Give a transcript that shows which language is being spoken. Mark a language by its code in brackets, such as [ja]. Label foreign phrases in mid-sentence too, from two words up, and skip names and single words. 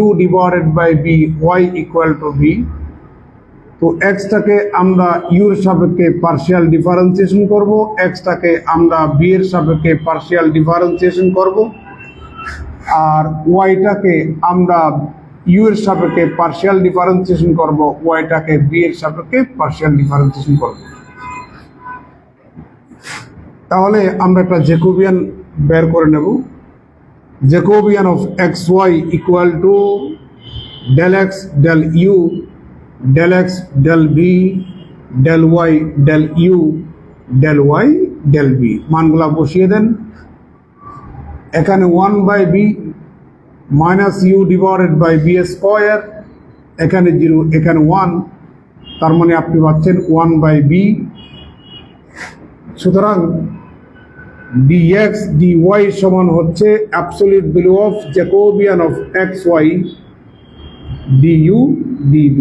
[en] divided by b, y equal to b, [bn] তো এক্সটাকে আমরা ইউর সাপেক্ষে [en] partial differentiation [bn] করব, এক্সটাকে আমরা বি এর সাপেক্ষে [en] partial differentiation [bn] করব, আর ওয়াইটাকে আমরা ইউ এর সাপেক্ষে [en] partial differentiation [bn] করব, ওয়াইটাকে বি এর সাপেক্ষে [en] partial differentiation [bn] করব। তাহলে আমরা একটা জ্যাকোবিয়ান বের করে নেব। [en] Jacobian of xy equal to del x del u del x del b del y del u del y del b [bn] মানগুলা বসিয়ে দেন। এখানে 1/b [en] minus u divided by b square, [bn] এখানে 0 এখানে 1, তার মানে আপনি পাচ্ছেন 1/b। সুতরাং dx dy সমান হচ্ছে [en] absolute value of Jacobian of xy du dv.